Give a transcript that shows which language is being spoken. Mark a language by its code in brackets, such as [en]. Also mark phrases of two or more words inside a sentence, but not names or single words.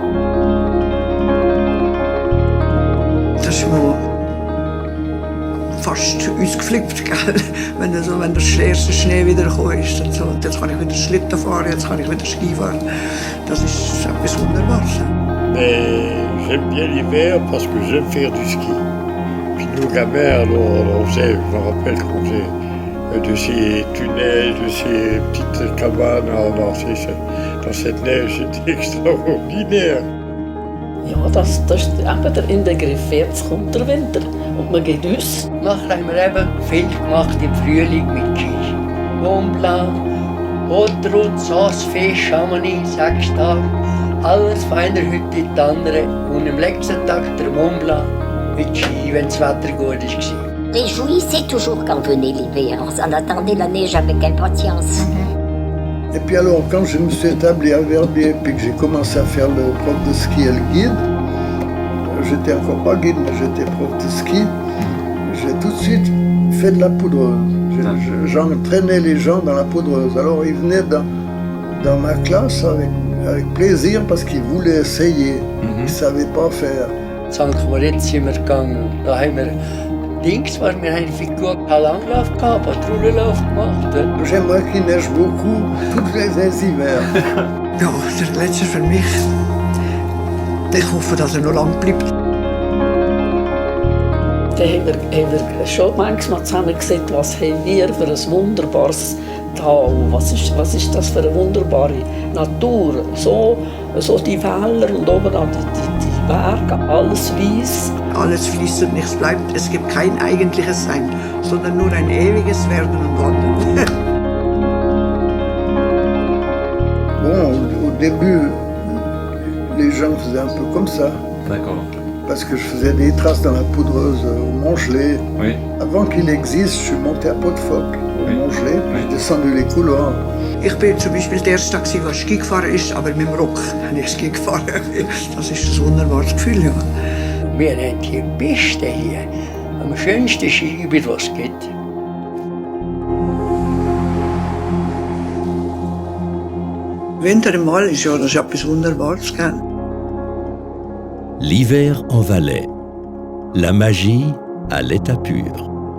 [de] Das ist mir fast ausgeflippt, gell? Wenn der erste Schnee wieder gekommen ist. Und so. Jetzt kann ich wieder Schlitten fahren, jetzt kann ich wieder Ski fahren. Das ist etwas Wunderbares. [fr] Mais j'aime bien l'hiver parce que j'aime faire du ski. Puis nous, gamins, alors, on faisait, je me rappelle qu'on faisait de ces tunnels, de ces petites cabanes dans cette neige, c'était extraordinaire. [de] Ja, das ist eben der Inbegriff. Jetzt kommt der Winter und man geht aus. Nachher haben wir eben viel gemacht im Frühling mit Ski. Mont Blanc, Haute-Route, Saas-Fee, Chamonix, 6 Tage. Alles feiner heute wie die anderen. Und am letzten Tag der Mont Blanc mit Ski, wenn das Wetter gut war. [fr] Réjouissez toujours quand venait l'hiver. On attendait la neige avec impatience. Et puis alors, quand je me suis établi à Verbier, puis que j'ai commencé à faire le prof de ski et le guide, j'étais encore pas guide, mais j'étais prof de ski, j'ai tout de suite fait de la poudreuse. J'entraînais les gens dans la poudreuse. Alors ils venaient dans ma classe avec plaisir parce qu'ils voulaient essayer. Ils ne savaient pas faire. [de] St. Moritz sind wir gegangen. Da haben wir wir haben eine Figur Langlauf gehabt, Patrouillenlauf gemacht. [fr] J'aimerais qu'il neige beaucoup tous les hivers. [de] Ja, der letzte für mich. Ich hoffe, dass noch lang bleibt. Da haben wir schon manchmal zusammen gesehen, was haben wir für ein wunderbares Tal. Was ist das für eine wunderbare Natur. So die Wälder und oben an die Berge, alles weiß. Alles fließt und nichts bleibt. Es gibt kein eigentliches Sein, sondern nur ein ewiges Werden und Wandern. [fr] Bon, au début, les gens faisaient un peu comme ça. D'accord. Parce que je faisais des traces dans la poudreuse au Montgelée. Oui. Avant qu'il existe, je suis monté à Pot-de-Phoque, au Montgelée. J'ai descendu les couloirs. [de] Ich bin zum Beispiel der erste Tag, der Ski gefahren ist, aber mit dem Rock habe ich Ski gefahren. Das ist ein wunderbares Gefühl, ja. Wir haben die Piste hier, am schönsten Skigebiet, was es gibt. Winter im Wald ist ja, das ist etwas Wunderbares, gell? [fr] L'hiver en Valais. La magie à l'état pur.